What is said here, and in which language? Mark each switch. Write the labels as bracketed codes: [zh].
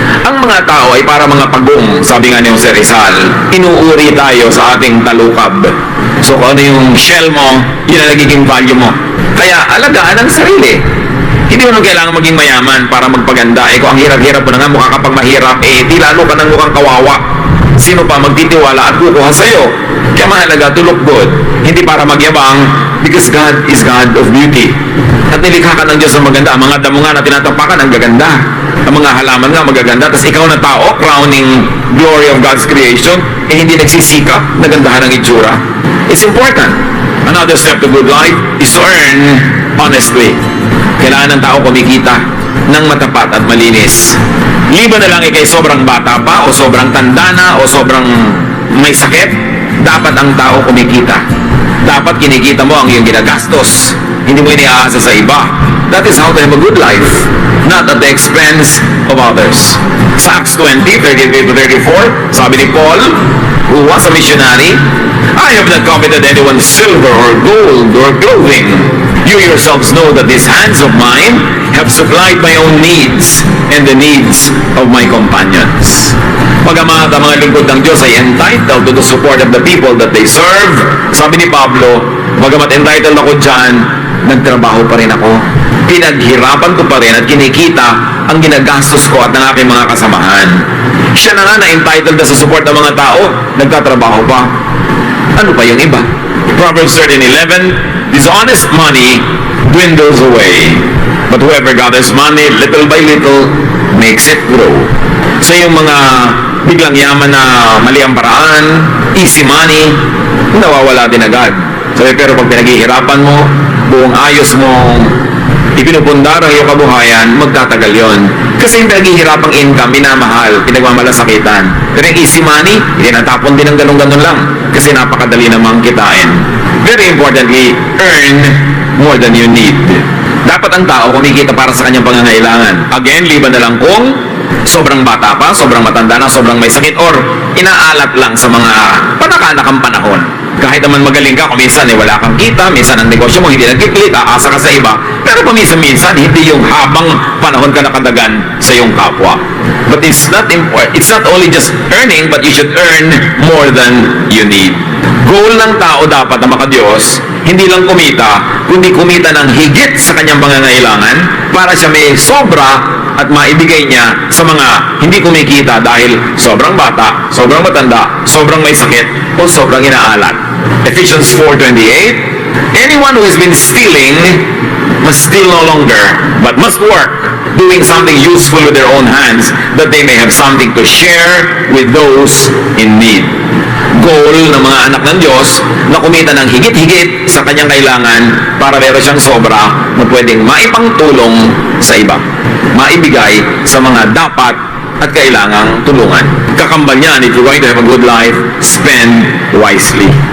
[tl] Ang mga tao ay para mga pagong, sabi nga ni Jose Rizal. Inuuri tayo sa ating talukab. So kung ano yung shell mo, yun ang nagiging value mo. Kaya alagaan ang sarili. Hindi mo nang kailangan maging mayaman para magpaganda. Kung ang hirap-hirap mo na nga, mukha kapag mahirap, di lalo ka nang mukhang kawawa. Sino pa magtitiwala at kukuha sa'yo? Kaya mahalaga [en] to look good. [tl] Hindi para magyabang, [en] because God is God of beauty. [tl] At nilikha ka ng Diyos ng maganda. Ang mga damo nga na tinatapakan, ang gaganda. Ang mga halaman nga, magaganda. Tapos ikaw na tao, [en] crowning glory of God's creation, [tl] hindi nagsisikap, nagandahan ang itsura. [en] It's important. Another step to good life is to earn honestly. [tl] Kailangan ng tao kumikita ng matapat at malinis. Liban na lang ikay sobrang bata pa o sobrang tanda na o sobrang may sakit, dapat ang tao kumikita. Dapat kinikita mo ang iyong ginagastos. Hindi mo iniaasa sa iba. [en] That is how to have a good life, not at the expense of others. Sa Acts 20:33-34, [tl] sabi ni Paul, [en] who was a missionary, I have not coveted anyone's silver or gold or clothing. You yourselves know that these hands of mine have supplied my own needs and the needs of my companions. [tl] Pagamat ang mga lingkod ng Diyos ay [en] entitled to the support of the people that they serve, [tl] sabi ni Pablo, bagamat entitled ako dyan, nagtrabaho pa rin ako. Pinaghirapan ko pa rin at kinikita ang ginagastos ko at ng aking mga kasamahan. Siya na nga na entitled na sa support ng mga tao, nagtatrabaho pa. Ano pa yung iba? Proverbs 13:11, dishonest money dwindles away, but whoever gathers money little by little makes it grow. So yung mga biglang yaman na mali ang paraan, easy money, nawawala din agad. Pero pag pinaghihirapan mo, buong ayos mo, ipinupundar ang iyong kabuhayan, magtatagal yon. Kasi yung pinaghihirapang income, minamahal, pinagmamalasakitan. Pero yung easy money, tinatapon din ng ganun-ganun lang. Kasi napakadali namang kitain. [en] Very importantly, earn more than you need. [tl] Dapat ang tao kumikita para sa kanyang pangangailangan. Again, liban na lang kung sobrang bata pa, sobrang matanda na, sobrang may sakit, or inaalat lang sa mga panakanakang panahon. Kahit naman magaling ka, kung minsan wala kang kita, minsan ang negosyo mo hindi nagkikita, aasa ka sa iba, pero paminsan-minsan, hindi yung habang panahon ka nakadagan sa iyong kapwa. [en] But it's not only just earning, but you should earn more than you need. [tl] Goal ng tao dapat na makadiyos, hindi lang kumita, kundi kumita ng higit sa kanyang pangangailangan para siya may sobra at maibigay niya sa mga hindi kumikita dahil sobrang bata, sobrang matanda, sobrang may sakit, o sobrang inaalat. [en] Ephesians 4:28, anyone who has been stealing must steal no longer, but must work, doing something useful with their own hands, that they may have something to share with those in need. [tl] Goal ng mga anak ng Diyos na kumita ng higit-higit sa kanyang kailangan para meron siyang sobra na pwedeng maipangtulong sa iba, maibigay sa mga dapat at kailangang tulungan. Kakambal niyan, [en] if you're going to have a good life, spend wisely.